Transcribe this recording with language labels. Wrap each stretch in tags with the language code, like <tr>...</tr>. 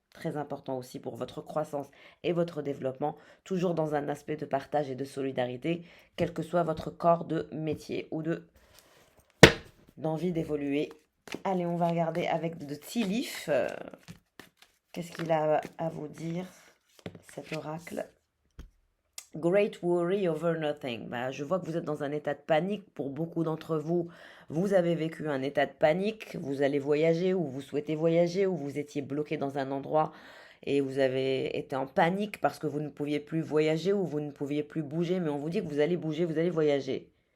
<fr>Très important aussi pour votre croissance et votre développement, toujours dans un aspect de partage et de solidarité, quel que soit votre corps de métier ou d'envie d'évoluer. Allez, on va regarder avec de Tilif. Qu'est-ce qu'il a à vous dire, cet oracle?</fr> <en>Great worry over nothing.</en> <fr>Je vois que vous êtes dans un état de panique. Pour beaucoup d'entre vous, vous avez vécu un état de panique. Vous allez voyager ou vous souhaitez voyager ou vous étiez bloqué dans un endroit et vous avez été en panique parce que vous ne pouviez plus voyager ou vous ne pouviez plus bouger. Mais on vous dit que vous allez bouger, vous allez voyager.</fr>